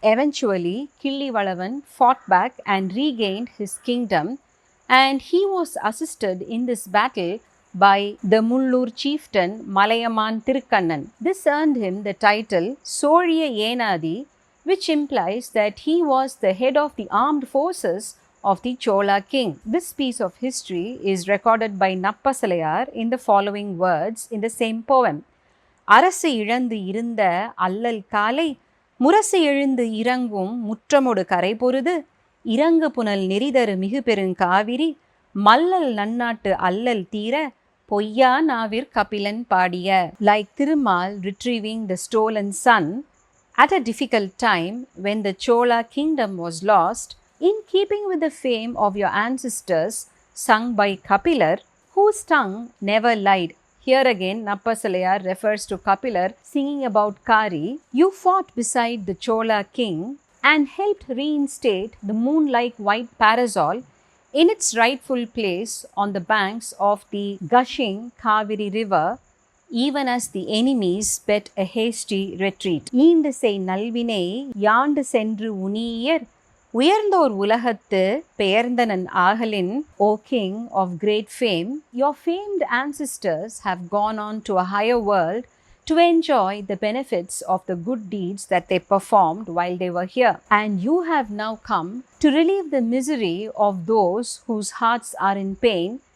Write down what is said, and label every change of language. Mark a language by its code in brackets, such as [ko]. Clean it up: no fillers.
[en] Eventually, Killivalavan fought back and regained his kingdom, and he was assisted in this battle by the Mullur chieftain Malayaman Thirukkannan. This earned him the title Soliya Yenadi, which implies that he was the head of the armed forces of the Chola king. This piece of history is recorded by Nappasalayar in the following words in the same poem. [ta] அரசு இழந்து இருந்த அல்லல் காலை முரசு எழுந்து இறங்கும் முற்றமொடு கரை பொருது இறங்கு புனல் நெறிதரு மிகு பெருங்காவிரி மல்லல் நன்னாட்டு அல்லல் தீர பொய்யா நாவிற் கபிலன் பாடிய. [en] Like Thirumal retrieving the stolen son at a difficult time when the Chola kingdom was lost, in keeping with the fame of your ancestors sung by Kapilar, whose tongue never lied. Here again, Nappasalayar refers to Kapilar singing about Kari. You fought beside the Chola king and helped reinstate the moon-like white parasol in its rightful place on the banks of the gushing Kaveri river, even as the enemies bet a hasty retreat. [ta] ஈண்டு செய் நல்வினை யாண்டு சென்று உனியர் உயர்ந்தோர் உலகத்து பெயர்ந்தனன் ஆகலின். [en] O king of great fame, your famed ancestors have gone on to a higher world to enjoy the benefits of the good deeds that they performed while they were here. And you have now come to relieve the misery of those whose hearts are in pain